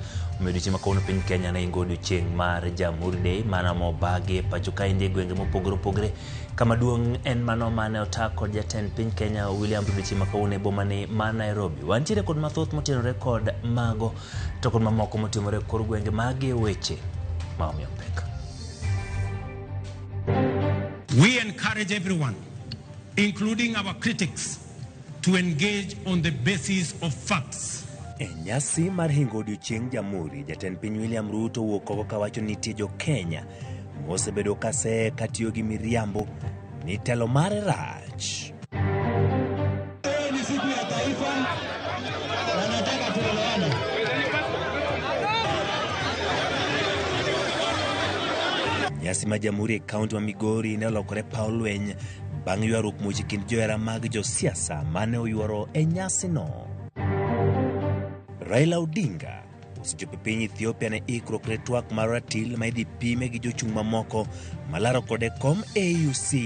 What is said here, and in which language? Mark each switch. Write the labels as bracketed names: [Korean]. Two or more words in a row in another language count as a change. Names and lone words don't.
[Luo (Kenya and Tanzania)] Odiochieng' makawuono piny Kenya ne ingo odiochieng' mar Jamhuri Day mana mobagi pacho ka inde gwenge mopogore opogore. Kama duong' en mano mane otak kod jatend piny Kenya William Ruto odiochieng' makawuono e bomani ma Nairobi. Wantiere kod mathoth motenore kod mago to kod mamoko motimore kor gwenge magi weche maomiyo pek. [English] We encourage everyone, including our critics, to engage on the basis of facts. [Luo (Kenya and Tanzania)] E nyasi mar hingo odiochieng' Jamhuri, jatend piny William Ruto wuok oko kawacho ni nitie jo Kenya mosebedo kase katiyo gi miriambo ni telo mare rach. [Swahili] Ni siku ya taifa, wanataka tuelewane. [Luo (Kenya and Tanzania)] Nyasi ma Jamhuri e kaunti ma Migori ne olokore paw lweny bang' ywaruok muoch kind johera mag josiasa mane oywaro e nyasi no. Raila Odinga osechopo piny Ethiopia ne ikruok ne twak mar ratil ma idhi pime gi jochung' mamoko malaro kode kom AUC.